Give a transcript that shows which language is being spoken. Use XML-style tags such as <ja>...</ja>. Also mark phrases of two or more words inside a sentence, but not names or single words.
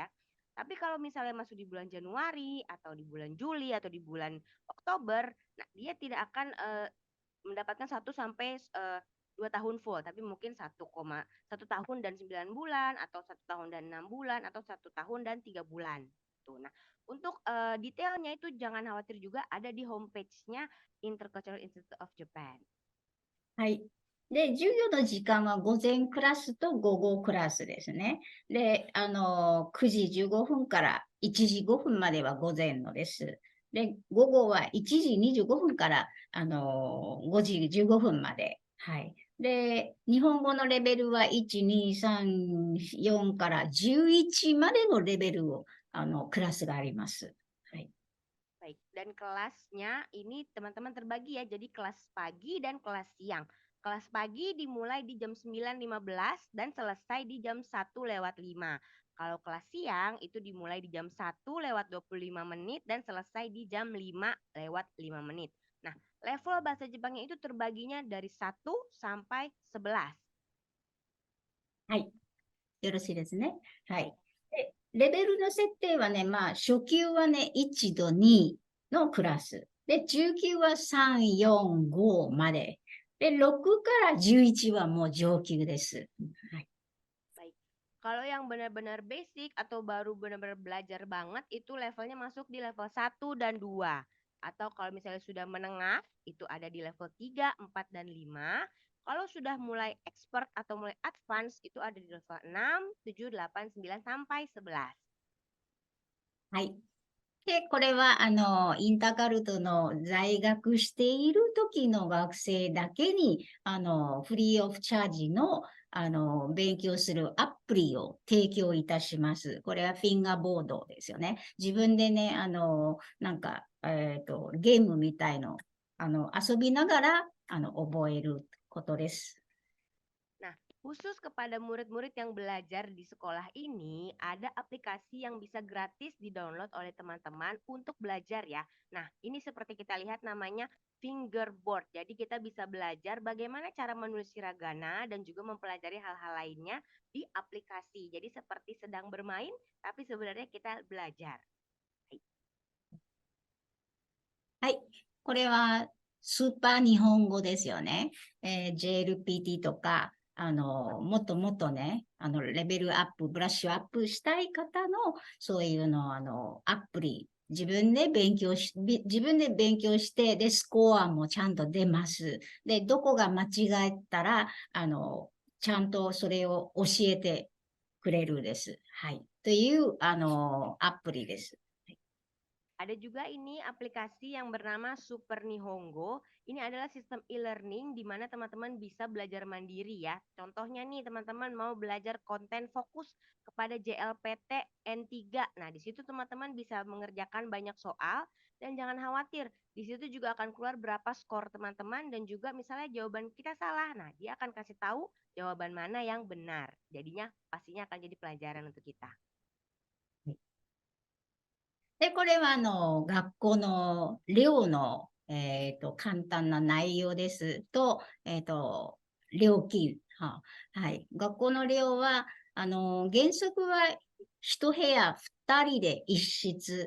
<id>Tapi kalau misalnya masuk di bulan Januari atau di bulan Juli atau di bulan Oktober, nah dia tidak akan mendapatkan 1 sampai 2 tahun full, tapi mungkin 1 tahun dan 9 bulan atau 1 tahun dan 6 bulan atau 1 tahun dan 3 bulan. Tuh. Nah, untuk detailnya itu jangan khawatir, juga ada di homepage-nya Intercultural Institute of Japan.</id> <ja>はい。で、授業の時間は午前クラスと午後クラスですね。で、9時15分から1時5分までは午前のです。で、午後は1時25分から、5時15分まで。はい。で、日本語のレベルは1、2、3、4から11までのレベルを、クラスがあります。はい。</ja> <id>Baik, dan kelasnya ini teman-teman terbagi ya, jadi kelas pagi dan kelas siang. Kelas pagi dimulai di jam 9.15 dan selesai di jam 1:05. Kalau kelas siang itu dimulai di jam 1:25 menit dan selesai di jam 5:05 menit. Nah, level bahasa Jepangnya itu terbaginya dari 1 sampai 11.</id> <ja>はい。よろしいですね。はい。で、レベルの設定はね、まあ、初級はね、1と2のクラス。で、中級は3、4、5まで。で、6から11はもう上級です。はい。</ja> <id>Baik. Kalau yang benar-benar basic atau baru benar-benar belajar banget itu levelnya masuk di level 1 dan 2. Atau kalau misalnya sudah menengah itu ada di level 3, 4 dan 5. Kalau sudah mulai expert atau mulai advance itu ada di level 6, 7, 8, 9 sampai 11.</id> <ja>はい。で、これは、インターカルトの在学している時の学生だけに、</ja> <en>free of charge</en> <ja>の、勉強するアプリを提供いたします。これはフィンガーボードですよね。自分でね、なんか、ゲームみたいの、遊びながら、覚えることです。</ja> <id>Nah, khusus kepada murid-murid yang belajar di sekolah ini, ada aplikasi yang bisa gratis di-download oleh teman-teman untuk belajar ya. Nah, ini seperti kita lihat namanya fingerboard. Jadi kita bisa belajar bagaimana cara menulis hiragana dan juga mempelajari hal-hal lainnya di aplikasi. Jadi seperti sedang bermain, tapi sebenarnya kita belajar.</id> <ja>はい。これはスーパー日本語ですよね。JLPT とか、もっともっとね、レベルアップ、ブラッシュアップしたい方の、そういうの、アプリ、自分で勉強して、で、スコアもちゃんと出ます。で、どこが間違えたら、ちゃんとそれを教えてくれるです。はい。という、アプリです。</ja> <id>Ada juga ini aplikasi yang bernama Super Nihongo. Ini adalah sistem e-learning di mana teman-teman bisa belajar mandiri ya. Contohnya nih teman-teman mau belajar konten fokus kepada JLPT N3. Nah, di situ teman-teman bisa mengerjakan banyak soal dan jangan khawatir. Di situ juga akan keluar berapa skor teman-teman dan juga misalnya jawaban kita salah. Nah, dia akan kasih tahu jawaban mana yang benar. Jadinya pastinya akan jadi pelajaran untuk kita.</id> <ja>で、これは学校の寮の、簡単な内容ですと、料金、はい。学校の寮は、原則は一部屋二人で一室。</ja>